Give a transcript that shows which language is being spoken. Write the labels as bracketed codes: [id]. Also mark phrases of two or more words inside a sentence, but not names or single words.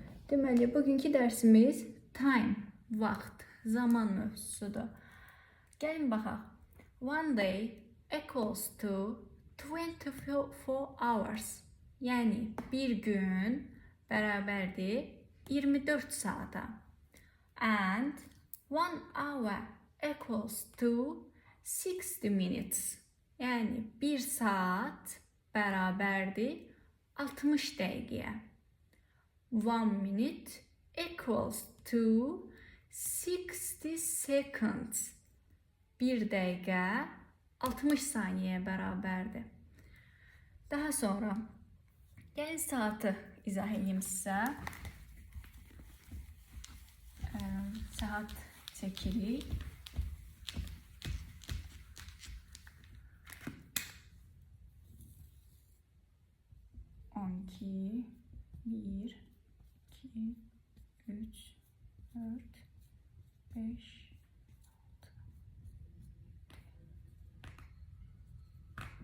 [az] Deməli, bugünkü dərsimiz time, vaxt, zaman mövzusudur. Gəlin baxaq. [en] One day equals to 24 hours. [az] Yəni, bir gün bərabərdir 24 saata. [en] And 1 hour equals to 60 minutes. [az] Yəni, bir saat bərabərdir 60 dəqiqəyə. [en] 1 minute equals to 60 seconds. [az] Bir dəqiqə 60 saniyəyə bərabərdir. Daha sonra gəlin saatı izah edeyim sizə. Saat çəkirik. On iki, 1, 2, 3, 4, 5, 6.